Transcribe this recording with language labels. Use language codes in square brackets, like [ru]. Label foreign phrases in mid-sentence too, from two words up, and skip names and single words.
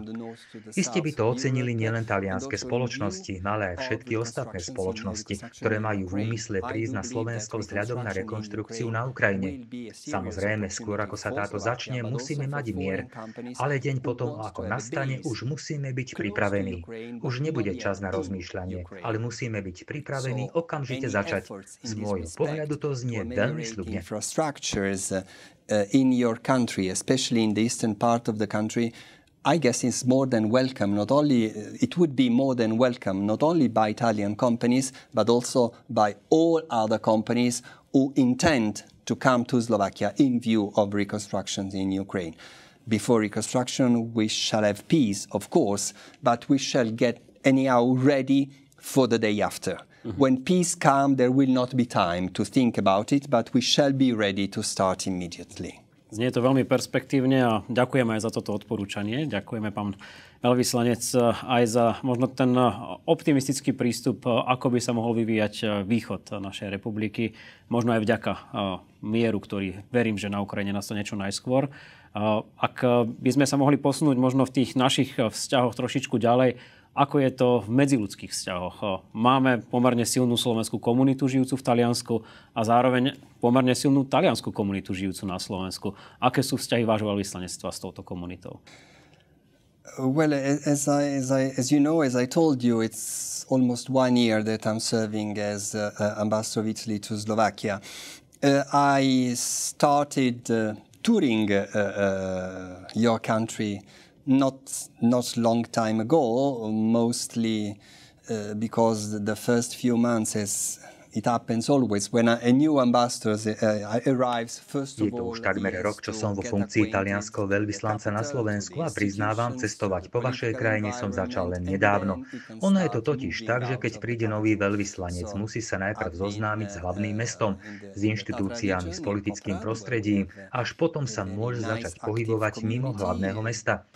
[sk] Iste by to ocenili nielen talianske spoločnosti, ale aj všetky ostatné spoločnosti, ktoré majú v úmysle prísť na Slovensko vzhľadom na rekonštrukciu na Ukrajine. Samozrejme, skôr ako sa táto začne, musíme mať mier, ale deň potom, ako nastane, už musíme byť pripravení. Už nebude čas na rozmýšľanie, ale musíme byť pripravení okamžite začať. Z môjho pohľadu to znie veľmi sľubne. [en] In your country, especially in the eastern part of the country, I guess it's more than welcome. It would be more than welcome, not only by Italian companies, but also by all other companies who intend to come to Slovakia in view of reconstructions in Ukraine. Before reconstruction, we shall have peace, of course, but we shall get anyhow ready for the day after. When peace comes, there will not be time to think about it, but we shall be ready to start immediately. [sk] Znie to veľmi perspektívne a ďakujeme aj za toto odporúčanie. Ďakujeme, pán veľvyslanec, aj za možno ten optimistický prístup, ako by sa mohol vyvíjať východ našej republiky. Možno aj vďaka mieru, ktorý verím, že na Ukrajine nastane čo najskôr. Ak by sme sa mohli posunúť možno v tých našich vzťahoch trošičku ďalej, ako je to v medziľudských vzťahoch. Máme pomerne silnú slovenskú komunitu žijúcu v Taliansku a zároveň pomerne silnú taliansku komunitu žijúcu na Slovensku. Aké sú vzťahy vášho veľvyslanectva s touto komunitou? [en] Well, as you know, as I told you, it's almost 1 year that I'm serving as ambassador of Italy to Slovakia. I started touring your country not long time ago, mostly because the first few months, as it happens always, when a new ambassador arrives, first of all... [sk] Je to už takmer rok, čo som vo funkcii talianskeho veľvyslanca na Slovensku a priznávam, cestovať po vašej krajine som začal len nedávno. Ono je to totiž tak, že keď príde nový veľvyslanec, musí sa najprv zoznámiť s hlavným mestom, s inštitúciami, s politickým prostredím, až potom sa môže začať pohybovať mimo hlavného mesta.